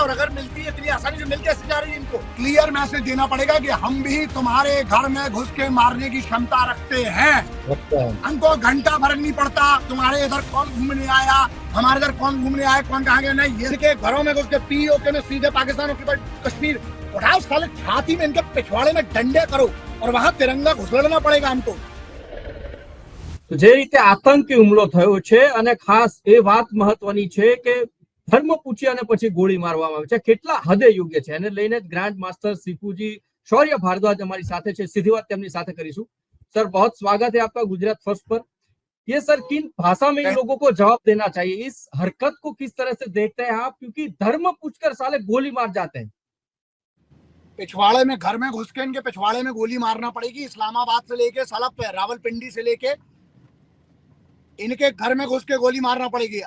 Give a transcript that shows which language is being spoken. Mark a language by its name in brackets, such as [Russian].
[Hindi] और अगर मिलती है इतनी आसानी से मिल कैसे जा रही है? इनको क्लियर मैसेज देना पड़ेगा कि हम भी तुम्हारे घर में घुस के मारने की क्षमता रखते हैं। हमको घंटा भर नहीं पड़ता तुम्हारे इधर कौन घूमने आया, हमारे इधर कौन घूमने आया, कौन कहाँ गया। नहीं, ये के घरों में घुस के पीओके में सीधे पाकिस्तान ऑक्युपाइड कश्मीर उठाओ, साले छाती में इनके पिछवाड़े में डंडे करो और वहां तिरंगा घुसड़ना पड़ेगा हमको। [Gujarati] તો જે રીતે આતંકી હુમલો થયો છે અને ખાસ એ વાત મહત્વની છે કે ધર્મ પૂછી અને પછી ગોળી મારવામાં આવે છે, કેટલા હદે યોગ્ય છે એને લઈને ગ્રાન્ડ માસ્ટર સિપુજી શૌર્ય ભારદ્વાજ અમારી સાથે છે, સીધી વાત તેમની સાથે કરીશું। [Hindi] सर, बहुत स्वागत है आपका गुजरात फर्स्ट पर। ये सर किन भाषा में इन लोगों को जवाब देना चाहिए? इस हरकत को किस तरह से देखते हैं आप? क्योंकि धर्म पूछकर साले गोली मार जाते हैं। पिछवाड़े में घर में घुस के इनके पिछवाड़े में गोली मारना पड़ेगी। इस्लामाबाद से लेके साला रावलपिंडी से लेके इनके घर में घुस के गोली मारना पड़ेगी।